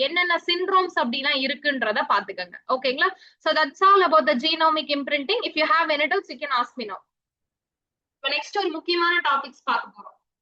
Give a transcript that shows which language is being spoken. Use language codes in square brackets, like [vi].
[ta] என்னென்ன syndromes அப்படிலாம் இருக்குன்றத பாத்துக்கங்க. ஓகேங்களா? [en] So that's all about the genomic imprinting. If you have any doubts, you can ask me now. [ta] இப்போ next ஒரு முக்கியமான டாபிக்ஸ் பார்க்க போறோம்.